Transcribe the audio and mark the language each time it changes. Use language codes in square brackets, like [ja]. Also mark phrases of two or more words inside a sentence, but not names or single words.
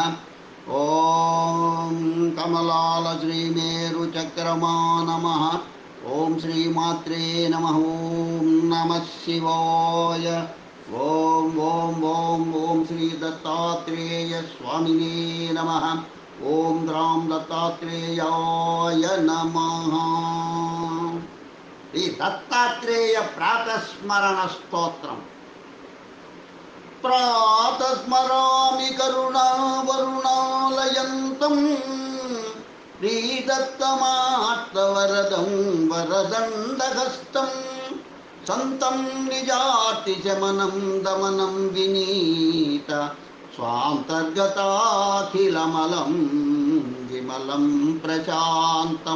[sa] ओं कमलाल श्रीमेरुचक्रमा नमः। ओं श्रीमात्रे नमः। ओं नमः शिवाय। ओं ओं ओं ओं श्री दत्तात्रेय स्वामिने नमः। ओं राम दत्तात्रेयाय नमः। [te] ఈ దత్తాత్రేయ ప్రాతస్మరణ స్తోత్రం. [sa] ప్రాతస్మరామి కరుణావరుణాలయంతం శ్రీదత్తమార్తవరదం వరదండహస్తం సంతం నిజాతిశమనం దమనం వినీత స్వాంతర్గతాఖిలమలం విమలం ప్రశాంతం.